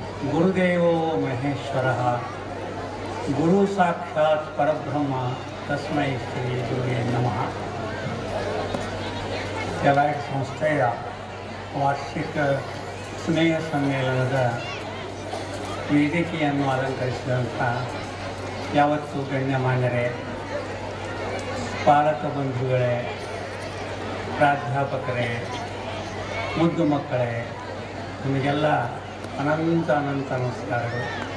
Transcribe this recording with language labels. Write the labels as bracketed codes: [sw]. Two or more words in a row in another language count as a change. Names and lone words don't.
[sa] ಗುರುದೇವೋ ಮಹೇಶ್ವರ ಗುರು ಸಾಕ್ಷಾತ್ ಪರಬ್ರಹ್ಮ ತಸ್ಮೈ ಶ್ರೀ ಗುರುವೇ ನಮಃ. [kn] ಕೆಲಾಯ್ಡ್ ಸಂಸ್ಥೆಯ ವಾರ್ಷಿಕ ಸ್ನೇಹ ಸಮ್ಮೇಳನದ ವೇದಿಕೆಯನ್ನು ಅಲಂಕರಿಸಿದಂಥ ಯಾವತ್ತು ಗಣ್ಯಮಾನ್ಯರೇ, ಪಾಲಕ ಬಂಧುಗಳೇ, ಪ್ರಾಧ್ಯಾಪಕರೇ, ಮುದ್ದು ಮಕ್ಕಳೇ, ನಿಮಗೆಲ್ಲ ಅನಂತ ನಮಸ್ಕಾರಗಳು.